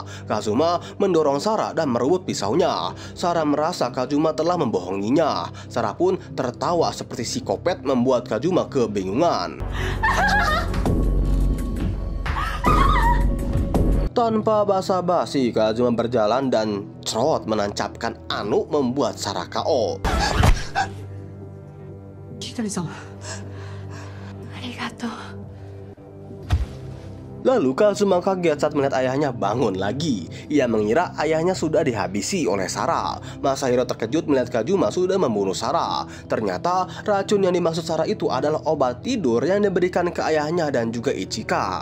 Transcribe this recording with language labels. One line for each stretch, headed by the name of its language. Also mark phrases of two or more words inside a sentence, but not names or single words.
Indonesian: Kazuma mendorong Sarah dan merebut pisaunya. Sarah merasa Kazuma telah membohonginya. Sarah pun tertawa seperti psikopat, membuat Kazuma kebingungan. Tanpa basa-basi, Kazuma berjalan dan cerot menancapkan anu membuat Sarah KO.
Japanese: 桐谷さん。ありがとう。
Indonesian: Lalu Kazuma kaget saat melihat ayahnya bangun lagi. Ia mengira ayahnya sudah dihabisi oleh Sarah. Masahiro terkejut melihat Kazuma sudah membunuh Sarah. Ternyata racun yang dimaksud Sarah itu adalah obat tidur yang diberikan ke ayahnya dan juga Ichika.